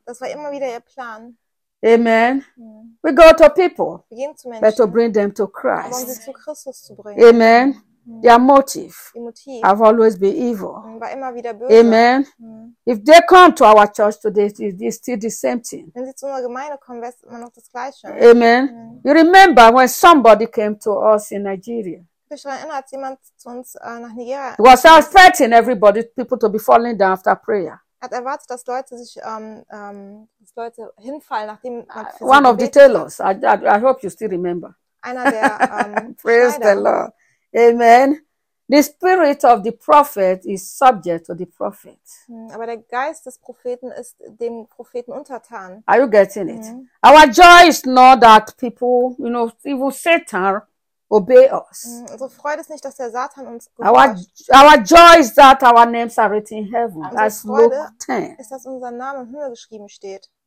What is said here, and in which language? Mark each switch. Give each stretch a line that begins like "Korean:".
German: Das war immer wieder ihr Plan. Amen. Yeah.
English: We go to people.
German: Wir gehen zu Menschen,
English: but to bring them to Christ.
German: Um sie zu Christus zu bringen.
English: Amen. Their motive have always been evil.
German: War immer wieder böse. Amen. Mm.
English: If they come to our church today, it's still the same thing.
German: Wenn sie zu unserer Gemeinde kommen, wär's immer noch das Gleiche. Amen. Mm.
English: You remember when somebody came to us in Nigeria?
German: Ich erinnere, als jemand zu uns nach Nigeria.
English: He was expecting everybody, people to be falling down after prayer.
German: Hat erwartet, dass Leute sich dass Leute hinfallen, nachdem man für sie gebetet.
English: One of the tellers. I hope you still remember.
German: Einer der
English: Praise the Lord. Amen. The spirit of the prophet is subject to the prophet.
German: Aber der Geist des Propheten ist dem Propheten untertan.
English: Are you getting it? Mm. Our joy is not that people, you know, evil Satan obey us.
German: Unsere Freude ist nicht, dass der Satan uns gehört.
English: Our joy is that our names are written in heaven.
German: Unsere Freude ist, dass unser Name im Himmel geschrieben steht.